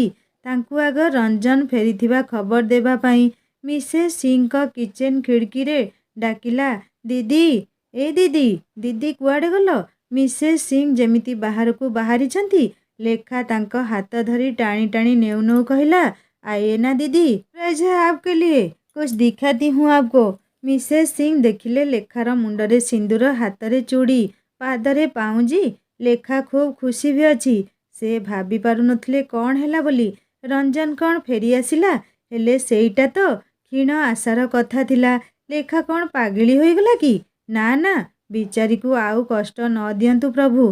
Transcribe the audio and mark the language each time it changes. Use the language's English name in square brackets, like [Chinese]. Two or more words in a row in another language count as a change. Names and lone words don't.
[Odia] ତାଙ୍କୁ ଆଗ ରଞ୍ଜନ ଫେରିଥିବା ଖବର ଦେବା ପାଇଁ ମିସେସ୍ ସିଂଙ୍କ କିଚେନ୍ ଖିଡ଼ିକିରେ ଡାକିଲା, ଦିଦି, ଏ ଦିଦି, ଦିଦି କୁଆଡ଼େ ଗଲ? ମିସେସ୍ ସିଂ ଯେମିତି ବାହାରକୁ ବାହାରିଛନ୍ତି, ଲେଖା ତାଙ୍କ ହାତ ଧରି ଟାଣି ଟାଣି ନେଉ ନେଉ କହିଲା, [Hindi] आइए ना [Odia] ଦିଦି, ରହି [Hindi] आपके लिए कुछ दिखाती हूँ आपको। [Odia] ମିସେସ୍ ସିଂ ଦେଖିଲେ ଲେଖାର ମୁଣ୍ଡରେ ସିନ୍ଦୁର, ହାତରେ ଚୁଡ଼ି, ପାଦରେ ପାଉଁଜି। ଲେଖା ଖୁବ୍ ଖୁସି ବି ଅଛି। ସେ ଭାବି ପାରୁନଥିଲେ କ'ଣ ହେଲା ବୋଲି। ରଞ୍ଜନ କ'ଣ ଫେରିଆସିଲା? ହେଲେ ସେଇଟା ତ କ୍ଷୀଣ ଆଶାର କଥା ଥିଲା। ଲେଖା କ'ଣ ପାଗଳି ହୋଇଗଲା କି? ନା ନା, ବିଚାରୀକୁ ଆଉ କଷ୍ଟ ନ ଦିଅନ୍ତୁ ପ୍ରଭୁ।